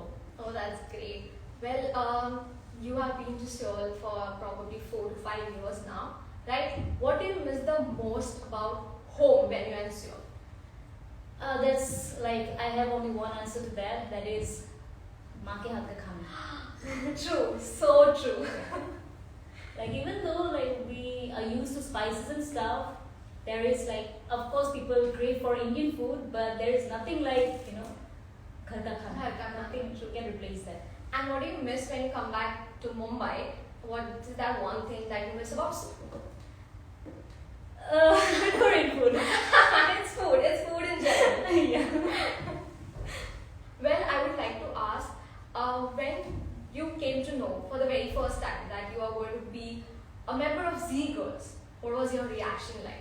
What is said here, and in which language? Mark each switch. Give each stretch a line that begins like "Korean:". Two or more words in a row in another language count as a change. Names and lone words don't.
English: Oh, that's great. Well, you have been to Seoul for probably 4 to 5 years now, right? What do you miss the most about home when you're in Seoul? That's like, I have only one answer to that. That is,
Hindi: माँ के हाथ का खाना.
English: True, so true. Like, even though, like, we are used to spices and stuff, there is, like, of course people crave for Indian food, but there is nothing like,
Hindi: घर का खाना. घर का खाना.
English: Nothing can replace that. And what do you miss when you come back to Mumbai? What is that one thing that you miss about Seoul? Korean food. It's food in general. Yeah. Well, I would like to ask, when you came to know for the very first time that you are going to be a member of Z Girls, what was your reaction like?